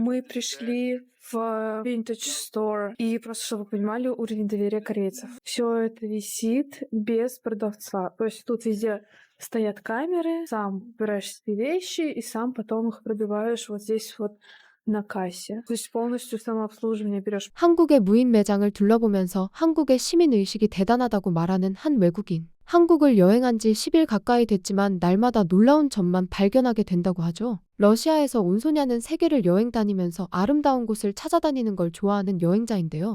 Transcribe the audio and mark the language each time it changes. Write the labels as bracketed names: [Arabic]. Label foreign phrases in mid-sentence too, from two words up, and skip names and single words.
[Russian] Мы пришли в Vintage Store, и просто чтобы вы понимали уровень доверия корейцев. Все это висит без продавца. То есть тут везде стоят камеры, сам выбираешь себе вещи и сам потом их пробиваешь вот здесь вот на кассе. То есть полностью самообслуживание берешь. [Korean] 한국의 무인 매장을 둘러보면서 한국의 시민의식이 대단하다고 말하는 한 외국인. 한국을 여행한 지 10일 가까이 됐지만 날마다 놀라운 점만 발견하게 된다고 하죠. 러시아에서 온 소냐는 세계를 여행 다니면서 아름다운 곳을 찾아다니는 걸 좋아하는 여행자인데요.